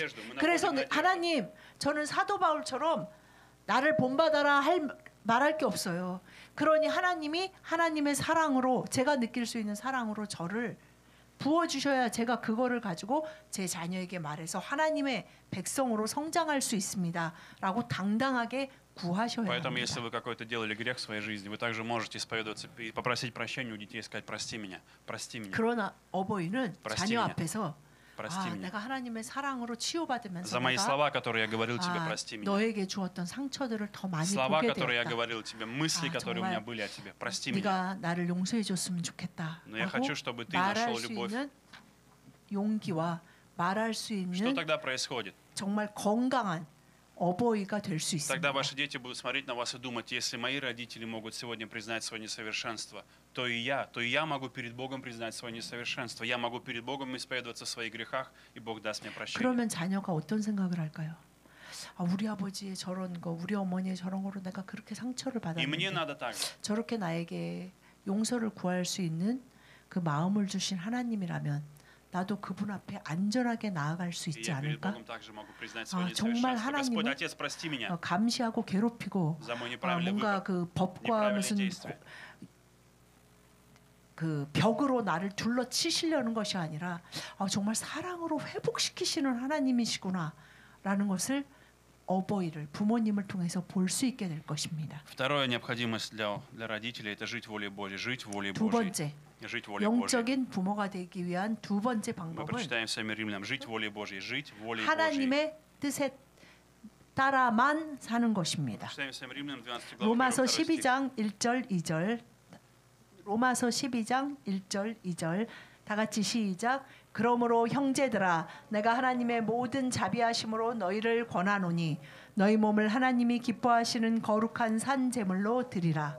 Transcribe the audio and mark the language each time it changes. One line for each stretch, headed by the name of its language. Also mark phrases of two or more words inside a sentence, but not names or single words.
Korean: 그래서 하나님, 저는 사도 바울처럼 나를 본받아라 말할 게 없어요. 그러니 하나님이 하나님의 사랑으로, 제가 느낄 수 있는 사랑으로 저를 부어주셔야 제가 그거를 가지고 제 자녀에게 말해서 하나님의 백성으로 성장할 수 있습니다 라고 당당하게 구하셔야
Russian: Поэтому,
Korean: 합니다.
Russian: если вы какой-то делали грех в своей жизни, вы также можете исповедоваться и попросить прощения у детей и сказать: прости меня, прости меня.
Korean: 그러나 어버이는 자녀
Russian: меня.
Korean: 앞에서
Russian: Прости меня.
Korean: 내가 하나님의 사랑으로 치유받으면서
Russian: За мои
Korean: 내가
Russian: слова, которые я говорил тебе, прости меня.
Korean: 너에게 주었던 상처들을 더 많이
Russian: Слова,
Korean: 보게
Russian: которые я
Korean: 되었다.
Russian: говорил тебе, мысли, которые у меня были о тебе, прости меня.
Korean: 네가 나를 용서해 줬으면 좋겠다.
Russian: Но я хочу, чтобы ты
Korean: 말할
Russian: нашел
Korean: 수
Russian: любовь.
Korean: 있는 용기와 말할 수
Russian: Что
Korean: 있는
Russian: тогда происходит?
Korean: 정말 건강한 어버이가 될 수
Russian: Тогда
Korean: 있습니다.
Russian: ваши дети будут смотреть на вас и думать: если мои родители могут сегодня признать свое несовершенство, то и я могу перед Богом признать свое несовершенство. Я могу перед Богом исповедоваться в своих грехах, и Бог даст мне прощение.
Korean: 그러면 자녀가 어떤 생각을 할까요? 우리 아버지의 저런 거, 우리 어머니의 저런 거로 내가 그렇게 상처를
Russian: И мне
Korean: 받았는데
Russian: надо так же.
Korean: 저렇게 나에게 용서를 구할 수 있는 그 마음을 주신 하나님이라면 나도 그분 앞에 안전하게 나아갈 수
Russian: И
Korean: 있지
Russian: я перед
Korean: 않을까?
Russian: Богом также могу признать свое
Korean: 정말
Russian: несовершенство.
Korean: 하나님은
Russian: Господь, Отец, прости меня
Korean: 감시하고 괴롭히고
Russian: за мой неправильный
Korean: 뭔가
Russian: выбор,
Korean: 그 법과
Russian: неправильные
Korean: 무슨
Russian: действия.
Korean: 그 벽으로 나를 둘러 치시려는 것이 아니라 정말 사랑으로 회복시키시는 하나님이시구나라는 것을 어버이를 부모님을 통해서 볼 수 있게 될 것입니다.
Russian: Вторая необходимость для родителей – это жить волей Божьей, жить волей
Korean: 두
Russian: Божьей,
Korean: 번째,
Russian: жить волей Божьей.
Korean: 영적인 부모가 되기 위한 두 번째
Russian: Мы
Korean: 방법은
Russian: прочитаем с вами Римлянам: жить волей Божьей, жить волей Божьей.
Korean: 하나님의 뜻에 따라만 사는 것입니다.
Russian: Прочитаем с вами Римлянам 12 главу,
Korean: 로마서
Russian: 1-2 стих.
Korean: 12장 1절 2절. 로마서 12장 1절 2절. 다 같이 시작. 그러므로 형제들아, 내가 하나님의 모든 자비하심으로 너희를 권하노니 너희 몸을 하나님이 기뻐하시는 거룩한 산 제물로 드리라.